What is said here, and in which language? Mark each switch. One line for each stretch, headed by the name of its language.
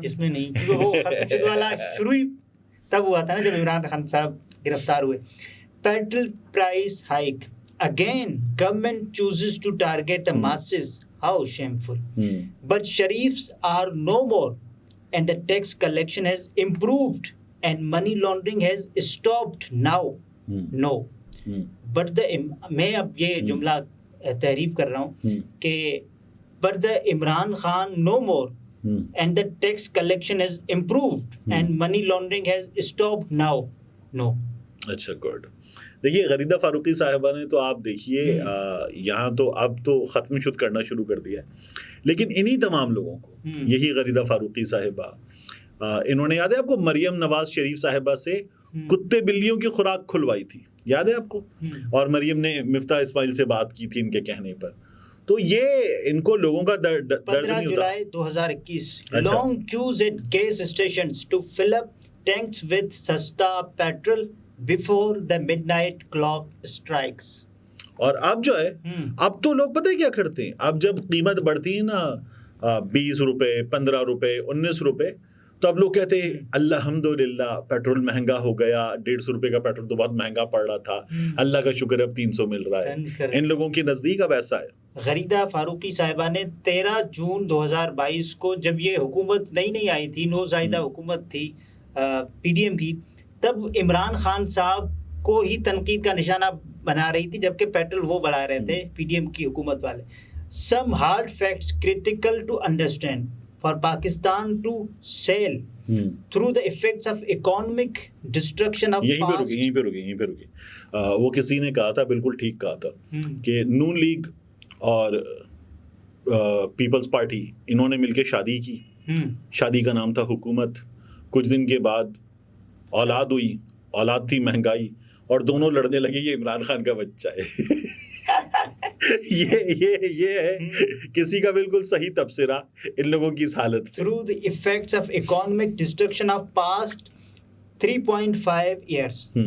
Urdu: اس میں نہیں، کیونکہ وہ ختم شد والا شروع ہی تب ہوا تھا نا جب عمران خان صاحب گرفتار ہوئے۔
English: Petrol price hike again, government chooses to target the masses, how shameful, but Sharifs are no more and the tax collection has improved and money laundering has stopped now. No, but
Urdu: میں اب یہ جملہ تحریف کر رہا ہوں کہ
English: but the Imran Khan no more and the tax collection has improved and money laundering has stopped now. No.
Urdu: اچھا گڈ۔ دیکھیے غریدہ فاروقی صاحبہ نے تو آپ دیکھیے یہاں تو اب تو ختم شد کرنا شروع کر دیا ہے، لیکن انہی تمام لوگوں کو، یہی غریدہ فاروقی صاحبہ، انہوں نے یاد ہے آپ کو مریم نواز شریف صاحبہ سے کتے بلیوں کی خوراک کھلوائی تھی، یاد ہے آپ کو؟ اور مریم نے مفتاح اسماعیل سے بات کی تھی ان کے کہنے پر، تو یہ ان کو لوگوں کا درد 15 نہیں ہوتا. جولائی 2021 اچھا.
English: long queues at gas stations to fill up tanks with سستا petrol before the midnight clock strikes.
Urdu: اور اب جو ہے اب تو لوگ پتہ ہے کیا کرتے ہیں, اب جب قیمت بڑھتی ہے نا 20 روپے 15 روپے 19 روپے, تو اب لوگ کہتے ہیں الحمدللہ پیٹرول مہنگا ہو گیا, 150 روپے کا پیٹرول تو بہت مہنگا پڑ رہا تھا, اللہ کا شکر اب 300 مل رہا ہے. ان لوگوں کے نزدیک اب ایسا ہے. غریدہ فاروقی صاحبہ نے 13 جون 2022 کو, جب یہ حکومت نئی آئی تھی, نو زائیدہ حکومت تھی پی ڈی ایم کی, تب عمران خان صاحب کو ہی تنقید کا نشانہ بنا رہی تھی, جبکہ پیٹرول وہ بڑھا رہے تھے پی ڈی ایم کی حکومت والے.
English: Some hard facts critical to understand for Pakistan to sail through the effects of economic destruction of past.
Urdu: یہیں پہ رکی. وہ کسی نے کہا تھا, بالکل ٹھیک کہا تھا, کہ نون لیگ اور پیپلز پارٹی انہوں نے مل کے شادی کی. شادی کا نام تھا حکومت. کچھ دن کے بعد اولاد ہوئی, اولاد تھی مہنگائی, اور دونوں لڑنے لگے یہ عمران خان کا بچہ ہے. یہ ہے کسی کا بالکل صحیح تبصرہ ان لوگوں کی اس حالت.
English: Through the effects of economic destruction of past 3.5 years.